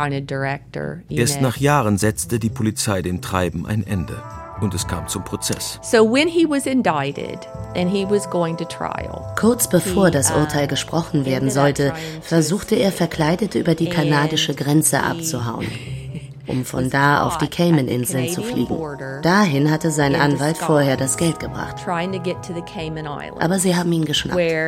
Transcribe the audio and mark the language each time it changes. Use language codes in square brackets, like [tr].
[de] Erst nach Jahren setzte die Polizei dem Treiben ein Ende. Und es kam zum Prozess. [en] So when he was indicted and he was going to trial. [de] Kurz bevor das Urteil gesprochen werden sollte, versuchte er verkleidet über die kanadische Grenze abzuhauen, um von da auf die Cayman-Inseln zu fliegen. Dahin hatte sein Anwalt vorher das Geld gebracht. Aber sie haben ihn geschnappt.